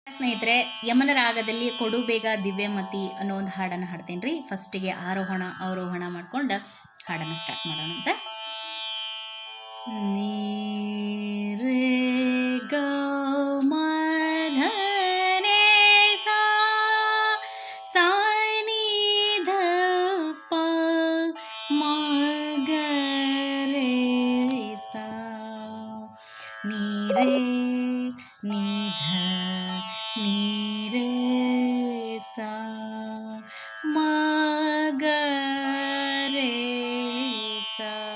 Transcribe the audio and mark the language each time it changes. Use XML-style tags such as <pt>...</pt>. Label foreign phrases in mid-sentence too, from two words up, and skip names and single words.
<kn>ಸ್ನೇಹಿತರೆ, ಯಮನ ರಾಗದಲ್ಲಿ ಕೊಡು ಬೇಗ ದಿವ್ಯಮತಿ ಅನ್ನೋ ಒಂದು ಹಾಡನ್ನು ಹಾಡ್ತೀನಿ ರೀ. ಫಸ್ಟಿಗೆ ಆರೋಹಣ ಅವರೋಹಣ ಮಾಡ್ಕೊಂಡು ಹಾಡನ್ನು ಸ್ಟಾರ್ಟ್ ಮಾಡೋಣಂತ. ನೀರೇ ಗ ಮ ಧ ನೇ ಸಾ ಸಾ ನಿ ಧ ಪ ಮ ಗ ರೇ ಸಾ ನೀ ರೇ ನೀ ಧ ನೀ ರೇ ಸಾ ಮ ಗ ರೇ ಸಾ.</kn>